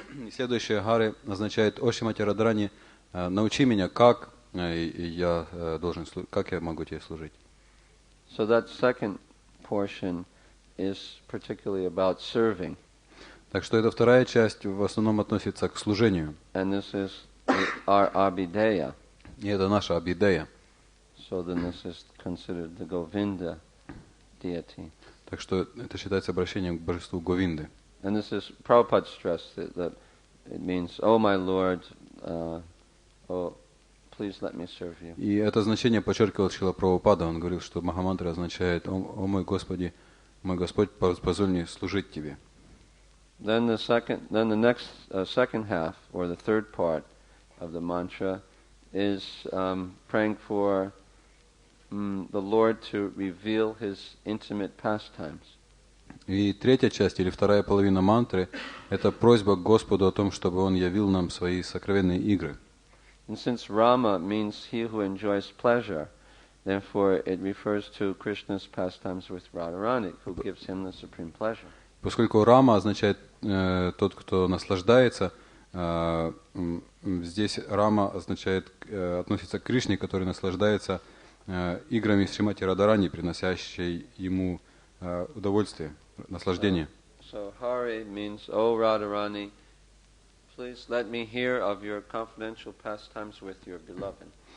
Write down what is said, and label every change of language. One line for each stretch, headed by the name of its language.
Russian: Следующее Харе означает, о Шримати Радharani, научи меня, как я могу тебе служить.
English: So that second portion is particularly about serving.
Russian: Так что эта вторая часть в основном относится к служению.
English: And this is our abhideya.
Russian: И это наша абидея.
English: So then this is considered the Govinda deity.
Russian: Так что это считается обращением к божеству Говинды.
English: And this is Prabhupada stressed that it means, "Oh my Lord, oh please let me serve you."
Russian: И это значение подчеркивал Шрила Прабхупада. Он говорил, что Махамантра означает: «О мой Господи, мой Господь, позволь мне служить Тебе».
English: Then the next second half, or the third part of the mantra, is praying for the Lord to reveal His intimate pastimes.
Russian: И третья часть, или вторая половина мантры, это просьба к Господу о том, чтобы Он явил нам свои сокровенные игры.
English: And since Rama means he who enjoys pleasure, therefore it refers to Krishna's pastimes with Radharani, who gives him the supreme pleasure.
Russian: Поскольку Рама означает тот, кто наслаждается, здесь Рама означает, относится к Кришне, который наслаждается играми Шримати Радharani, приносящей ему удовольствие, наслаждение.
English: So Hari means, "Oh Radharani, please let me hear of your confidential pastimes with your beloved."